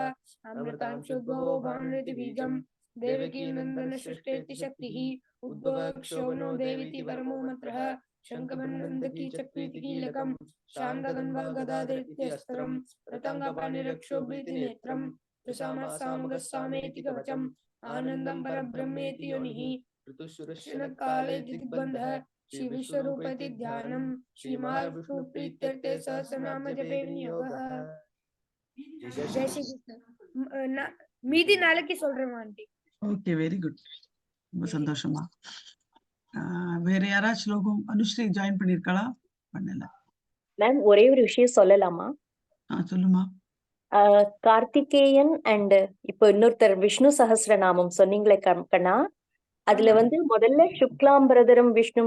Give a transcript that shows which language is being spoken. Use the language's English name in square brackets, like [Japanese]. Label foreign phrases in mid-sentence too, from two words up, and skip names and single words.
[Sanskrit] अमृतां शुद्धो भानुरिति बीजं देवकी नन्दन सृष्टेति शक्तिः उद्भवक्षोभनो देवीति परमो मन्त्रः शङ्खमन्नन्दकी चक्रीति कीलकं शान्तगन्वा गदाधरिति अस्त्रं रतङ्गपाणिरक्षोभृति नेत्रं त्रिसामसामगस्सामेति कवचम् आनन्दं परब्रह्मेति योनिः ऋतुशुरशनकाले दिग्बन्धः श्री विश्वरूपति ध्यानं श्री महाविष्णु प्रीत्यर्थे सहस्रनाम जपे विनियोगः जय श्री [Tamil] कृष्ण மீதி நாளைக்கு சொல்றேன் ஆண்டி [English] okay very good [Tamil] ரொம்ப சந்தோஷமா வேற யாராச்சும் ஸ்லோகம் அனுஸ்ரீ ஜாயின் பண்ணிருக்காளா பண்ணல மேம் ஒரே ஒரு விஷயம் சொல்லலாமா சொல்லுமா கார்த்திகேயன் அண்ட் இப்போ இன்னொருத்தர் விஷ்ணு சஹஸ்ரநாமம் சொன்னீங்களே கண்ணா அதுல முதல்ல [Sanskrit] शुक्लाम्बरधरं विष्णुं